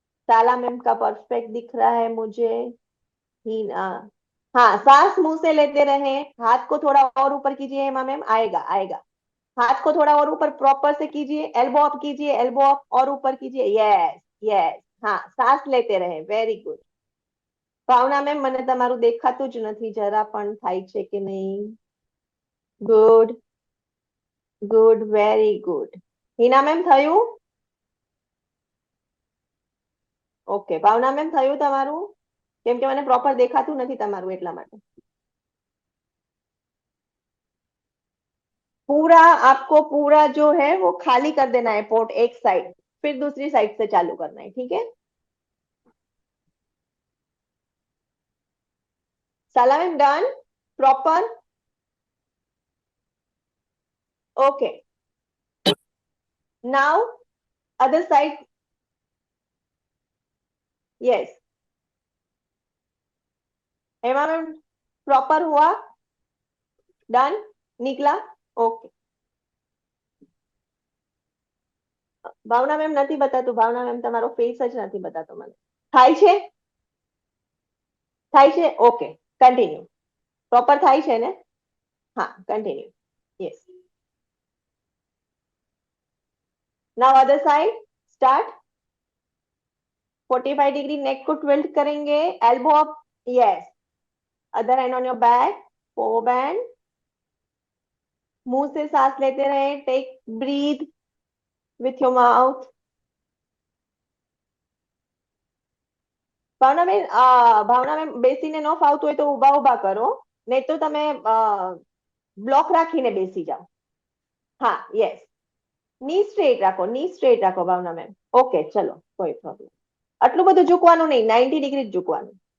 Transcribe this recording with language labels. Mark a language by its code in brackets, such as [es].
[hi] साला मैम का परफेक्ट दिख रहा है मुझे। ही ना, हाँ, सांस मुंह से लेते रहें। हाथ को थोड़ा और ऊपर कीजिए हेमा मैम, आएगा आएगा। हाथ को थोड़ा और ऊपर प्रॉपर से कीजिए, एल्बो अप कीजिए, एल्बो अप और ऊपर कीजिए। यस, यस, हाँ, सांस लेते रहे। Very good. [gu] ભાવના મેમ, મને તમારું દેખાતું જ નથી, જરા પણ થાય છે કે નહીં? Good, good, very good. Hina ma'am થયું? ઓકે, ભાવના મેમ થયું તમારું? કેમ કે મને પ્રોપર દેખાતું નથી તમારું, એટલા માટે. [hi] पूरा आपको पूरा जो है वो खाली कर देना है पोर्ट, एक साइड, फिर दूसरी साइड से चालू करना है। ठीक है, साला ma'am done, proper. [en] Okay, now other side. [hi] Yes, Hema ma'am proper हुआ, डन, निकला। [gu] ओके, ભાવના મેમ નથી બતાતું, ભાવના મેમ તમારો ફેસ જ નથી બતાતો મને. થાય છે, થાય છે, ઓકે, કન્ટિન્યુ. પ્રોપર થાય છે ને? હા, continue. [en] Yes, now other side, start. 45 degree neck को tilt करेंगे, elbow up. Yes, other hand on your back, forward bend. [hi] मुंह से सांस लेते रहे, [en] Take breath with your mouth. [gu] Bhavna ma'am બેસીને ન ફાવતું હોય તો ઉભા ઉભા કરો, નહીં તો તમે બ્લોક રાખીને બેસી જાઓ. હા, યસ, ની સ્ટ્રેટ રાખો, ની સ્ટ્રેટ રાખો ભાવના મેમ. ઓકે, ચલો, કોઈ પ્રોબ્લેમ. આટલું બધું ઝૂકવાનું નહીં, 90 ડિગ્રી ઝૂકવાનું.